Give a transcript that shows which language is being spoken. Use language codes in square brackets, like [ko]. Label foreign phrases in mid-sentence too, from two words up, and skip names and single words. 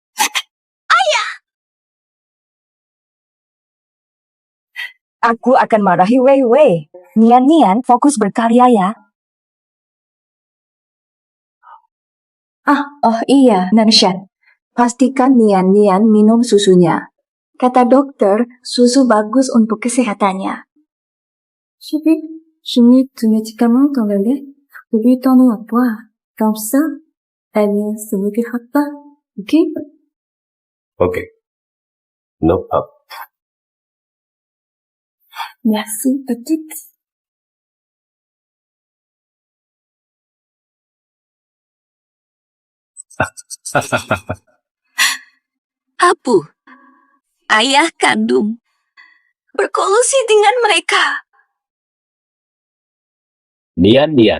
[id] Aku akan marahi Weiwei. Nian, fokus berkarya ya. Oh iya, Nanshan. Pastikan Nian minum susunya. Kata dokter, susu bagus untuk kesehatannya. [fr] Je mets tes médicaments dans le lait pour lui tendre à boire. Comme ça, elle ne se moquera pas. Ok? [en] Oke. No problem. [fr] Merci, petite. [id] Apu, ayah kandung, berkolusi dengan mereka. Nian.